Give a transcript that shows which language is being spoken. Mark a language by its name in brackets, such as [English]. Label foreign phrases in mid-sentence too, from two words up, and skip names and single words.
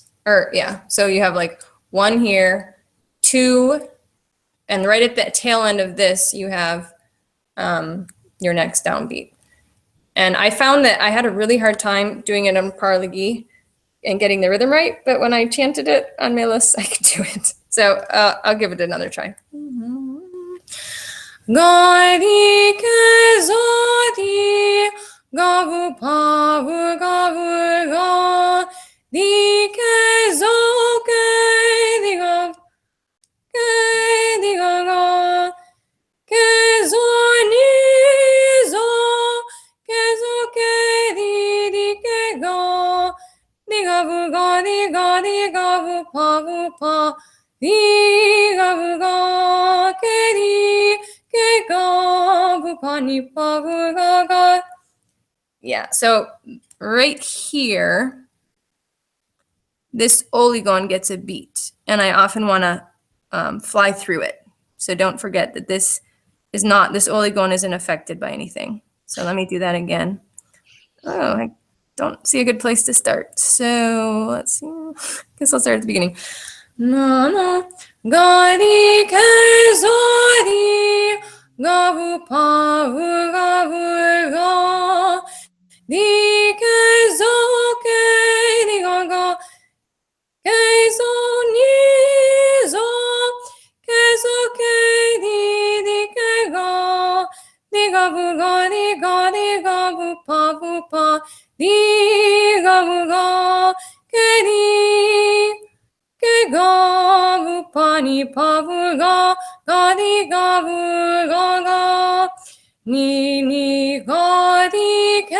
[English] Or yeah, so you have like 1 here, 2, and right at the tail end of this, you have your next downbeat. And I found that I had a really hard time doing it on parallage and getting the rhythm right, but when I chanted it on melos, I could do it. So I'll give it another try. Gadi ke zodi gavu pavu gavu ga di ke zo ke di ga ga ke zo ni zo ke di ke ga ga vu pa di ga vu ga ke ga vu pa ni pa vu ga. Yeah, so right here, this oligon gets a beat, and I often want to fly through it. So don't forget that this oligon isn't affected by anything. So let me do that again. Oh, I don't see a good place to start. So let's see. Guess I'll start at the beginning. No. Gadi ke zodi gavu pavu gavu ga di ke zo ke di ga ga ke zo ni zo ke di ke ga vu ga vu pa di ga vu ga ke ga vu pa ni pa vu ga di ga vu ga ni ga di